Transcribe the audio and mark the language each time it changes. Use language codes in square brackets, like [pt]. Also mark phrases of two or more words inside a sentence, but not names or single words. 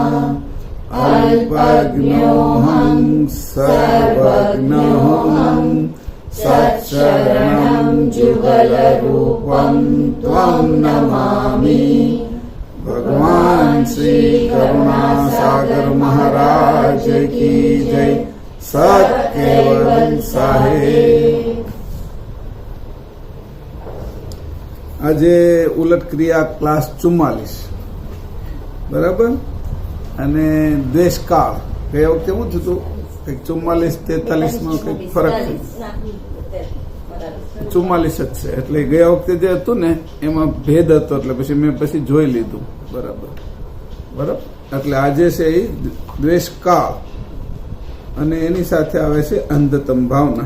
[sa] अल्पज्ञोऽहं सर्वज्ञोऽहं सच्चरणं जुगलरूपं त्वं नमामि। [hi] भगवान श्री करुणासागर महाराज की जय। सत केवल साहेब। [gu] આજે ઉલટ ક્રિયા ક્લાસ 44 બરાબર અને દ્વેષકાળ એ વખતે શું થતું કંઈક 44-43 માં કંઈક ફરક થયો 44 જ છે એટલે ગયા વખતે જે હતું ને એમાં ભેદ હતો એટલે પછી મેં જોઈ લીધું બરાબર એટલે આજે છે એ દ્વેષકાળ અને એની સાથે આવે છે અંધતમ ભાવના।